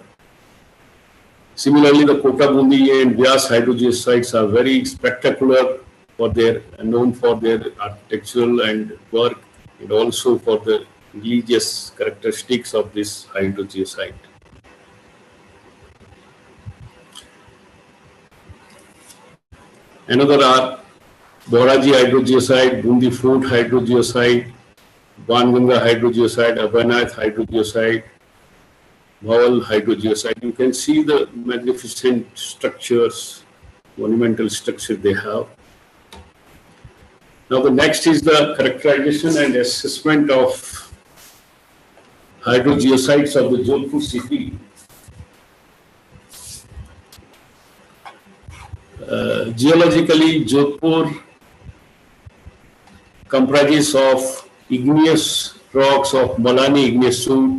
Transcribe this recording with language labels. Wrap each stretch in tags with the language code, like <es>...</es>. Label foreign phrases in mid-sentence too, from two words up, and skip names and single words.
<en>Similarly, the Kota Bundi and Vyas hydrogeocytes are very spectacular for their, known for their architectural and work, and also for the religious characteristics of this hydrogeocyte. Another are Boraji Hydrogeocyte, Bundi Fort Hydrogeocyte, Banganga Hydrogeocyte, Abhayanath Hydrogeocyte, Bhaval Hydrogeocyte. You can see the magnificent structures, monumental structure they have. Now the next is the characterization and assessment of hydrogeocytes of the Jodhpur city. Geologically, Jodhpur comprises of igneous rocks of Malani igneous suit.</en>